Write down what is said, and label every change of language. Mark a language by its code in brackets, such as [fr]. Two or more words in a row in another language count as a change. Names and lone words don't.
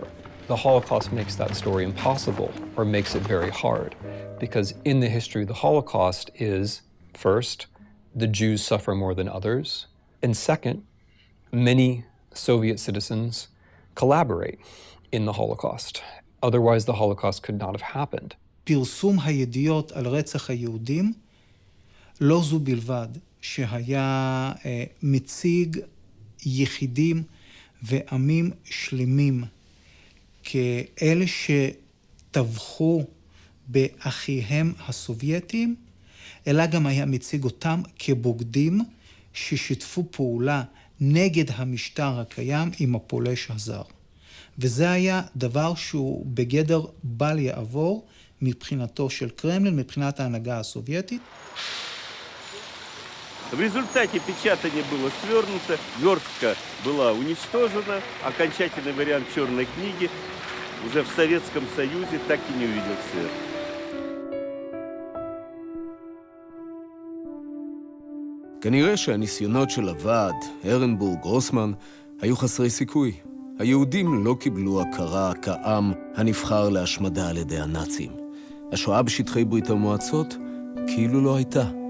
[en] The Holocaust makes that story impossible, or makes it very hard, because in the history of the Holocaust is, first, the Jews suffer more than others, and second, many Soviet citizens collaborate in the Holocaust. Otherwise, the Holocaust could not have happened. [he] פרסום הידיעות על רצח היהודים, לא זו בלבד, שהיה מציג יחידים ועמים שלמים כאלה שטבחו באחיהם הסובייטים, אלא גם היה מציג אותם כבוגדים ששיתפו פעולה נגד המשטר הקיים עם הפולש הזר. וזה היה דבר שהוא בגדר בל יעבור מבחינתו של קרמלין, מבחינת ההנהגה הסובייטית. [ru] В результате печатание было свернуто, верстка была уничтожена, окончательный вариант черной книги уже в Советском Союзе так и не увидел свет. [he] כנראה שהניסיונות של הוועד, הרנבורג, גרוסמן, היו חסרי סיכוי. היהודים לא קיבלו הכרה כעם הנבחר להשמדה על ידי הנאצים. השואה בשטחי ברית המועצות כאילו לא הייתה.